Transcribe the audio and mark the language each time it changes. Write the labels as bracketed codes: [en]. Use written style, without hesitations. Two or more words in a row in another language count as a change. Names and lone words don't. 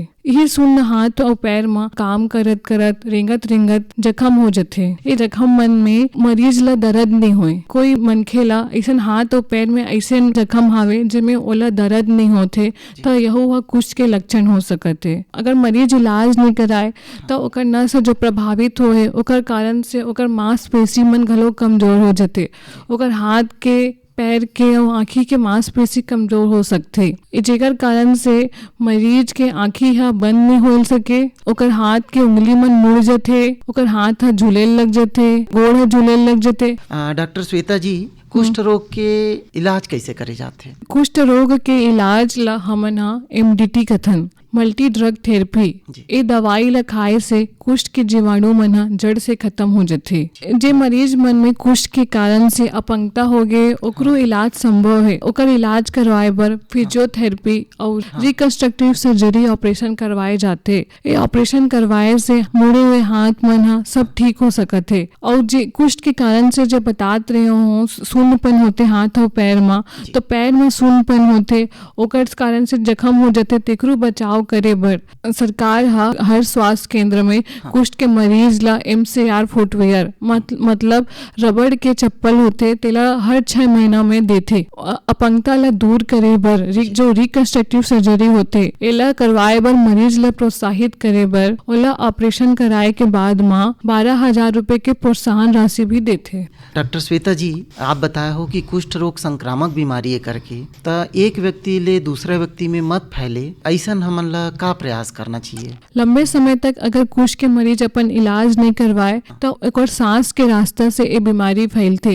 [hne] यही सुन्न हाथ और पैर में काम करत करत रेंगत जख्म हो जाते। ये जख्म मन में मरीज ला दर्द नहीं होए। कोई मनखे ला ऐसा हाथ और पैर में ऐसे जख्म हावे जिसमें ओला दर्द नहीं होते तो यह कुष्ठ के लक्षण हो सकते। अगर मरीज इलाज नहीं कराए तो ओकर नस जो प्रभावित होए ओकर कारण से ओकर मांसपेशी मन घलो कमजोर हो जाते। ओकर हाथ के पैर के और आँखी के मांसपेशी कमजोर हो सकते। जेकर कारण से मरीज के आँखी हा बंद नहीं हो सके, ओकर हाथ के उंगली मन मुड़ जाते, ओकर हाथ हा झूले लग जाते, गोड़ हा झूले लग जाते। डॉक्टर श्वेता जी, कुष्ठ रोग के इलाज कैसे करे जाते? कुष्ठ रोग के इलाज ला हमन हा MDT कथन, [en] multi drug therapy. [hne] ये दवाई ला खाए से कुष्ठ के जीवाणु मन हा जड़ से खत्म हो जाते। जे मरीज मन में कुष्ठ के कारण से अपंगता हो गए ओकरो इलाज संभव है। ओकर इलाज करवाए बर फिजियोथेरेपी और [en] reconstructive surgery operation [hne] करवाए जाते। ये ऑपरेशन करवाए से मुड़े हुए हाथ मन हा सब ठीक हो सकत है। और जे कुष्ठ के कारण से जो बतात रहे हो शून्यपन होते हाथ और पैर में, तो पैर में शून्यपन होते ओकर कारण से जख्म हो जाते। तेकरो बचाव करे बर सरकार हर स्वास्थ्य केंद्र में कुष्ठ के मरीज ला [en] MCR footwear [hne] मतलब रबड़ के चप्पल होते तेला हर 6 महीना में देते। अपंगता ला दूर करे बर जो [en] reconstructive surgery [hne] होते एला करवाए बर मरीज ला प्रोत्साहित करे बर ओला ऑपरेशन कराए के बाद मां 12,000 रुपए के प्रोत्साहन राशि भी देते। डॉक्टर श्वेता जी, आप बताया हो कि कुष्ठ रोग संक्रामक बीमारी है करके, तो एक व्यक्ति ले दूसरे व्यक्ति में मत फैले ऐसा हमन ला का प्रयास करना चाहिए? लंबे समय तक अगर कुष्ठ के मरीज अपन इलाज नहीं करवाए तो एक और सांस के रास्ता से ये बीमारी फैलते।